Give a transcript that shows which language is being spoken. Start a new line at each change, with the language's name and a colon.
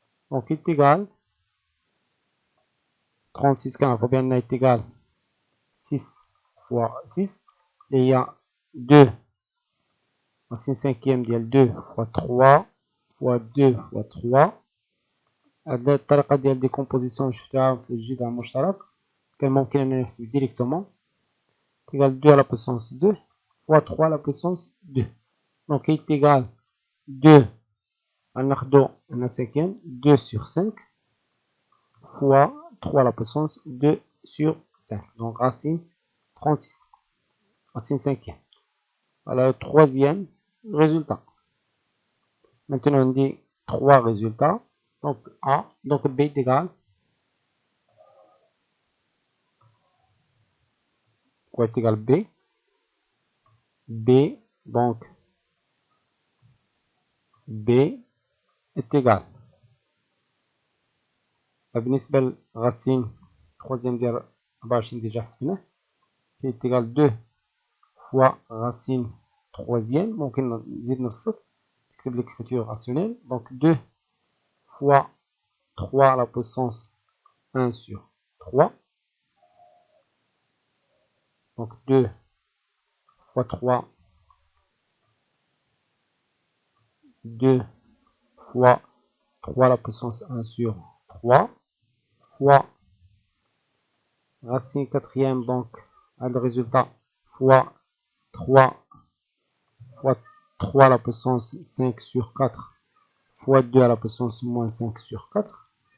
French: Donc est égal 36 quand bien est égal 6 fois 6. Il y a 2 racine cinquième ديال 2 fois 3 fois 2 fois 3.
Arabic: هذه الطريقة ديال ديكومبوزيسيون شفتها في الجذر المشترك كان ممكن أن نحسب ديريكتومون.
French: égal 2 à la puissance 2 fois 3 à la puissance 2. Donc est égal 2 à la cinquième 2 sur 5 fois 3 à la puissance 2 sur 5. Donc racine 36. Racine cinquième. Voilà le troisième résultat. Maintenant on dit 3 résultats. Donc A, donc B est égal. Quoi est égal B? B, donc B est égal.
Arabic: بالنسبة
French: للرacine troisième ديال 24 déjà
Arabic: حسبناه
French: est égal 2 fois racine troisième.
Arabic: ممكن نزيد نبسط نكتب
French: l'écriture rationnelle. Donc 2 fois 3 à la puissance 1 sur 3. Donc 2 fois 3, 2 fois 3 à la puissance 1 sur 3 fois racine quatrième, donc le résultat fois 3 fois 3 à la puissance 5 sur 4 fois 2 à la puissance moins 5 sur 4